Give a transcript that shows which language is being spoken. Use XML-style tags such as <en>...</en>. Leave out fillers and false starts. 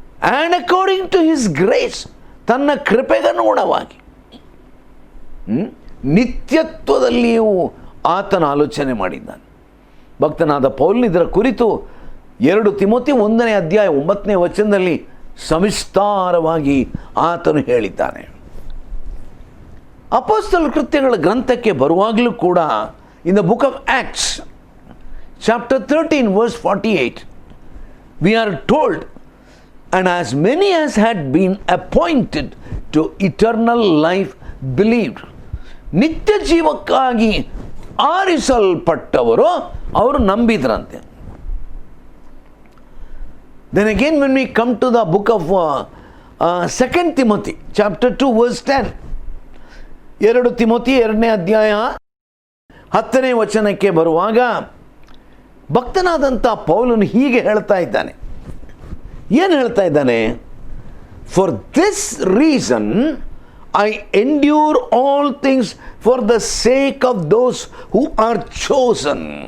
<en>and according to his grace,</en> <kn>ತನ್ನ ಕೃಪೆಗನುಗುಣವಾಗಿ. ನಿತ್ಯತ್ವದಲ್ಲಿಯೂ ಆತನ ಆಲೋಚನೆ ಮಾಡಿದ್ದಾನೆ. ಭಕ್ತನಾದ ಪೌಲನು ಇದರ ಕುರಿತು 2 ತಿಮೋತಿ 1ನೇ ಅಧ್ಯಾಯ 9ನೇ ವಚನದಲ್ಲಿ ಸವಿಸ್ತಾರವಾಗಿ ಆತನು ಹೇಳಿದ್ದಾನೆ. ಅಪೊಸ್ತಲರ ಕೃತ್ಯಗಳ ಗ್ರಂಥಕ್ಕೆ ಬರುವಾಗಲೂ ಕೂಡ</kn> <en>In the book of Acts chapter 13 verse 48 we are told, and as many as had been appointed to eternal life believed.</en> <kn>ನಿತ್ಯ ಜೀವಕ್ಕಾಗಿ ಆರಿಸಲ್ಪಟ್ಟವರು ಅವರು ನಂಬಿದ್ರಂತೆ.</kn> <en>Then again when we come to the book of 2 Timothy chapter 2 verse 10,</en> <kn>2 Timothy 2ನೇ ಅಧ್ಯಾಯ 10ನೇ ವಚನಕ್ಕೆ ಬರುವಾಗ ಭಕ್ತನಾದಂಥ ಪೌಲನು ಹೀಗೆ ಹೇಳ್ತಾ ಇದ್ದಾನೆ. ಏನು ಹೇಳ್ತಾ ಇದ್ದಾನೆ?</kn> <en>For this reason I endure all things for the sake of those who are chosen.</en>